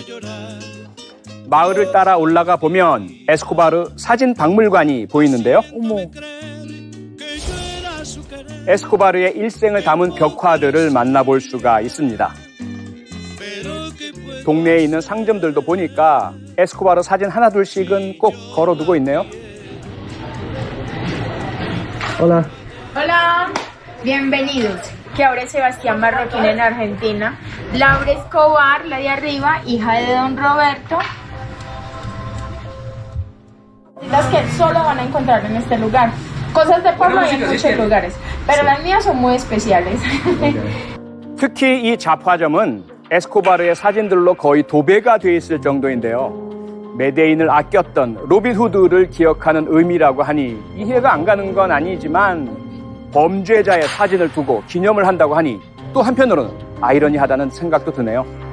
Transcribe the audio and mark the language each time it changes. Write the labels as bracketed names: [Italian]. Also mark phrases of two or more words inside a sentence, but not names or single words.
[Korean] 마을을 따라 올라가 보면 에스코바르 사진 박물관이 보이는데요. 어머. 에스코바르의 일생을 담은 벽화들을 만나볼 수가 있습니다. 동네에 있는 상점들도 보니까 에스코바르 사진 하나둘씩은 꼭 걸어두고 있네요. [Spanish] Hola. Hola, bienvenidos. Que ahora es Sebastián Marroquín en Argentina. Laura Escobar, la de arriba, hija de don Roberto. Las que solo van a encontrar en este lugar. Cosas de pueblo hay en muchos lugares, pero las mías son muy especiales. [Korean] 특히 이 잡화점은 에스코바르의 사진들로 거의 도배가 돼 있을 정도인데요. 메데인을 아꼈던 로빈 후드를 기억하는 의미라고 하니 이해가 안 가는 건 아니지만 범죄자의 사진을 두고 기념을 한다고 하니 또 한편으로는 아이러니하다는 생각도 드네요.